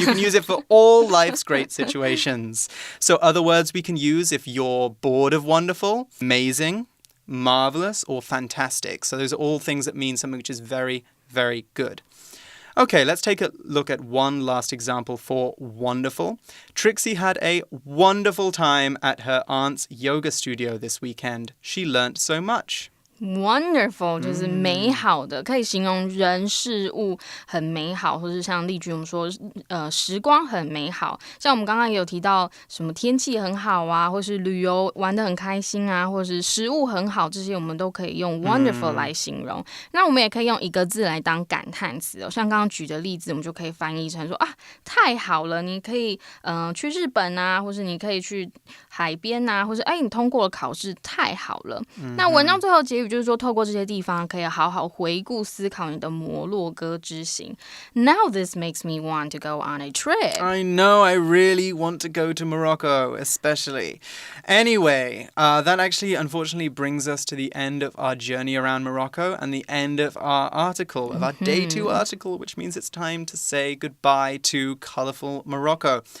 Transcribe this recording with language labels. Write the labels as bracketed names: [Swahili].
[English] You can use it for all life's great situations. So other words we can use if you're bored of wonderful, amazing, marvelous, or fantastic. So those are all things that mean something which is very, very good. Okay, let's take a look at one last example for wonderful. Trixie had a wonderful time at her aunt's yoga studio this weekend. She learnt so much. [Chinese] Wonderful 就是美好的，可以形容人事物很美好，或是像例句我们说时光很美好，像我们刚刚也有提到什么天气很好啊，或是旅游玩得很开心啊，或是食物很好，这些我们都可以用 wonderful 来形容。那我们也可以用一个字来当感叹词哦，像刚刚举的例子，我们就可以翻译成说啊太好了，你可以去日本啊，或是你可以去海边啊，或是你通过了考试太好了。那文章最后结语就是说，透过这些地方可以好好回顾思考你的摩洛哥之行。 [English] Now this makes me want to go on a trip. I know, I really want to go to Morocco, especially. Anyway, that actually unfortunately brings us to the end of our journey around Morocco and the end of our article, of our day 2 article, which means it's time to say goodbye to colourful Morocco.